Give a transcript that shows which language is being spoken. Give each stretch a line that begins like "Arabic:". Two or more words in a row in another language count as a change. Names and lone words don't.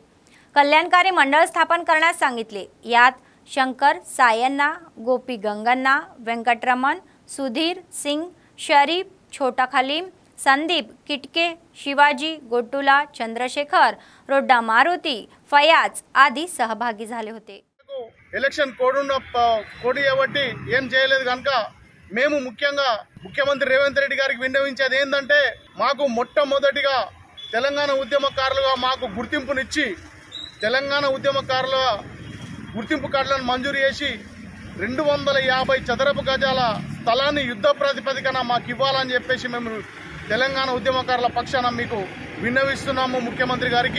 Marathi: कल्याणकारी मंडळ स्थापन करण्यास सांगितले. यात शंकर सायन्ना, गोपी गंगन्ना, वेंकटरमण, सुधीर सिंग, शरीफ, छोटा खलीम, संदीप किटके, शिवाजी गोटुला, चंद्रशेखर, रोड्डा मारुती, फयाज आदी सहभागी झाले होते.
English: election code
Telugu: కాబట్టి ఏం చేయలేదు కనుక మేము ముఖ్యంగా ముఖ్యమంత్రి రేవంత్ రెడ్డి గారికి విన్నవించేది ఏంటంటే మాకు మొట్టమొదటిగా తెలంగాణ ఉద్యమకారులుగా మాకు గుర్తింపునిచ్చి తెలంగాణ ఉద్యమకారుల గుర్తింపు కార్డులను మంజూరు చేసి 250 చదరపు గజాల స్థలాన్ని యుద్ధ ప్రాతిపదికన మాకు ఇవ్వాలని చెప్పేసి మేము తెలంగాణ ఉద్యమకారుల పక్షాన మీకు విన్నవిస్తున్నాము ముఖ్యమంత్రి గారికి.